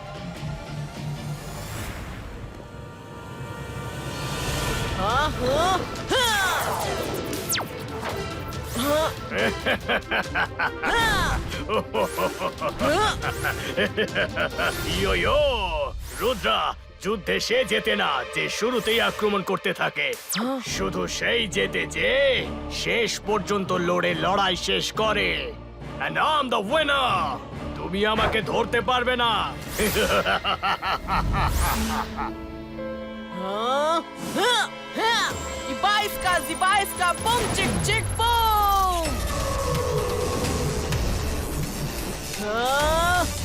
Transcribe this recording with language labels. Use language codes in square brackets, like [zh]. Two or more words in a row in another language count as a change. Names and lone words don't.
[hi] हाँ, हाँ, ইয়ো ইয়ো! [bn] রুদ্রা, যুদ্ধে সে জেতে না যে শুরুতেই আক্রমণ করতে থাকে, শুধু সেই জেতে যে শেষ পর্যন্ত লড়ে লড়াই শেষ করে। [en] And I'm the winner! [bn] তুমি আমাকে ধরতে পারবে না। [hi] हाँ? हाँ, हाँ! बाईस का बम चिक चिक बम। हाँ?